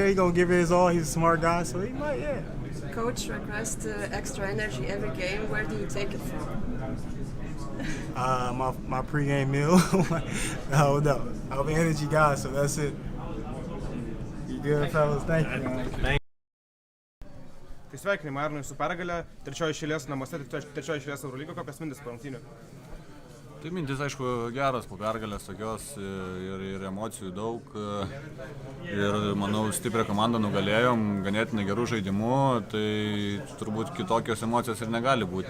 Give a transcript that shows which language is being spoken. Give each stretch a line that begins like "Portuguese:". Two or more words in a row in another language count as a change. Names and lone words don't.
English: He's gonna give it his all. He's a smart guy, so he might. Yeah. Coach requests extra energy every game. Where do you take it from? My pregame meal. No. I'm an energy guy, so that's it. You good, fellas? Thank you, man.
Lithuanian: Tai sveikinimai Arnui su pergale, trečioji šalies namuose, trečioji šalies Eurolygos, kokias mintis po rungtynių? Tai mintis, aišku, geras po pergalės tokios ir emocijų daug. Ir, manau, stiprią komandą nugalėjom, ganėtinai gerų žaidimų, tai turbūt kitokios emocijos ir negali būti.